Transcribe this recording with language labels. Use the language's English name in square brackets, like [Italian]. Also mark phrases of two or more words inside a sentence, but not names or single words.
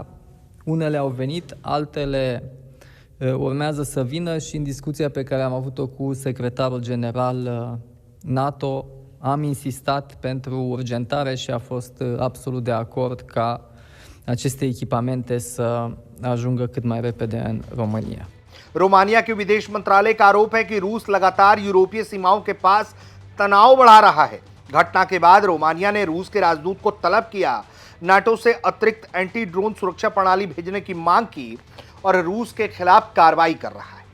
[Romanian] Unele au venit, altele urmează să vină și în discuția pe care am avut-o cu secretarul general NATO am insistat pentru urgentare și a fost absolut de acord ca aceste echipamente să ajungă cât mai repede în România. [Hindi] रोमानिया के विदेश मंत्रालय का आरोप है कि रूस लगातार यूरोपीय सीमाओं के पास तनाव बढ़ा रहा है। घटना के बाद रोमानिया ने रूस के राजदूत को तलब किया, नाटो से अतिरिक्त एंटी ड्रोन सुरक्षा प्रणाली भेजने की मांग की और रूस के खिलाफ कार्रवाई कर रहा है।